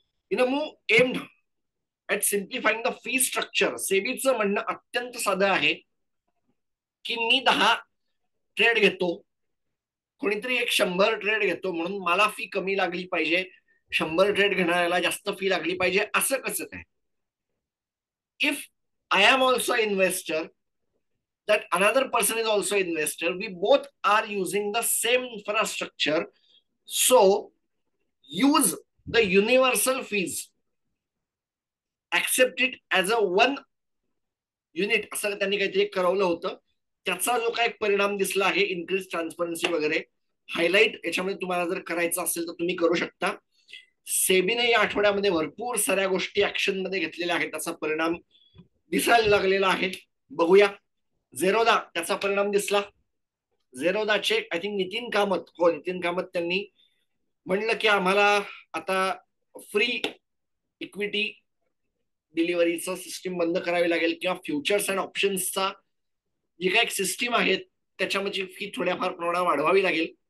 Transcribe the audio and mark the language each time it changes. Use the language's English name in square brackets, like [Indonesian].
[English] Move aimed at simplifying the fee structure. [Marathi] सेबीचं म्हणणं अत्यंत साधं आहे की मी 10 ट्रेड घेतो, कोणीतरी एक 100 ट्रेड घेतो, म्हणून मला फी कमी लागली पाहिजे, 100 ट्रेड घेणाऱ्याला जास्त फी लागली पाहिजे, असं कसं काय? [English] if I am also investor, that another person is also investor, we both are using the same infrastructure, so use the universal fees, accept it as a one unit, [Marathi] असं त्यांनी काहीतरी करवलं होतं. त्याचा जो काही परिणाम दिसला आहे, इन्क्रीज ट्रान्सपरन्सी वगैरे, हायलाईट याच्यामध्ये तुम्हाला जर करायचं असेल तर तुम्ही करू शकता. सेबीने या आठवड्यामध्ये भरपूर साऱ्या गोष्टी ऍक्शन मध्ये घेतलेल्या आहेत, त्याचा परिणाम दिसायला लागलेला आहे. बघूया. झेरोदा, त्याचा परिणाम दिसला. झेरोदाचे [English] I think [Marathi] नितीन कामत, हो नितीन कामत, त्यांनी म्हणलं की आम्हाला आता फ्री इक्विटी डिलिव्हरीचं सिस्टीम बंद करावी लागेल, किंवा फ्युचर्स अँड ऑप्शन्सचा जी काही सिस्टीम आहे त्याच्यामध्ये फी थोड्याफार प्रमाणात वाढवावी लागेल.